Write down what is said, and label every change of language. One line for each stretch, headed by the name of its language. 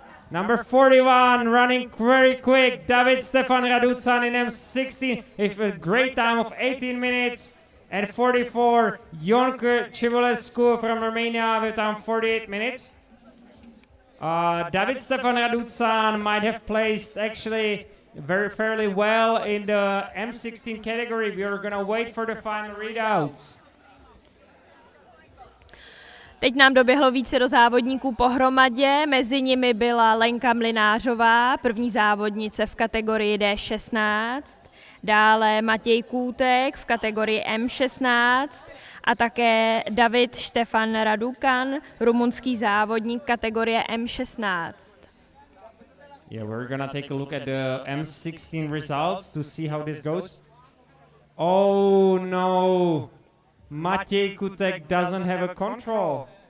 English: Number 41, running very quick, David Stefan Raducan in M16 with a great time of 18 minutes, and 44, Ionke Civolescu from Romania with time 48 minutes. David Stefan Raducan might have placed actually fairly well in the M16 category. We are gonna wait for the final readouts.
Czech: Teď nám doběhlo více do závodníků pohromadě, mezi nimi byla Lenka Mlinářová, první závodnice v kategorii D16, dále Matěj Kůtek v kategorii M16 a také David Štefan Raducan, rumunský závodník kategorie M16.
English: Yeah, we're gonna take a look at the M16 results to see how this goes. Oh no! Matěj Kutek doesn't have a control.